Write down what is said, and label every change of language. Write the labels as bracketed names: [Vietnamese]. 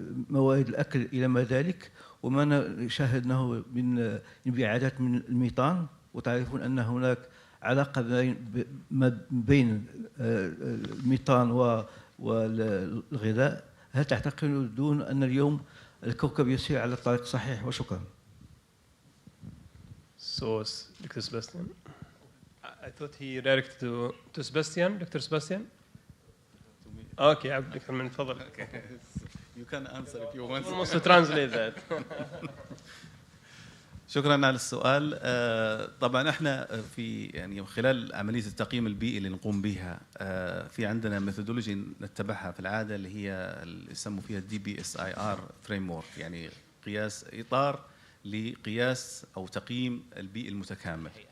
[Arabic] موارد الأكل إلى ما ذلك، وما شاهدناه من انبعاثات من الميثان، وتعرفون أن هناك علاقة بين الميثان والغذاء. هل تعتقدون أن اليوم الكوكب يسير على الطريق الصحيح؟ وشكرا. [English] So, Dr. Sebastian, I thought he directed to Sebastian. Dr. Sebastian? Okay, Dr. Abdelmonem, [Arabic] تفضل. [English] You can answer if you want. Almost to translate that. [Arabic] شكرا على السؤال. طبعا احنا في يعني خلال عمليه التقييم البيئي اللي نقوم بها في عندنا ميثودولوجي نتبعها في العاده، اللي هي اللي يسموا فيها DBSIR framework، يعني قياس اطار لقياس او تقييم البيئي المتكامل.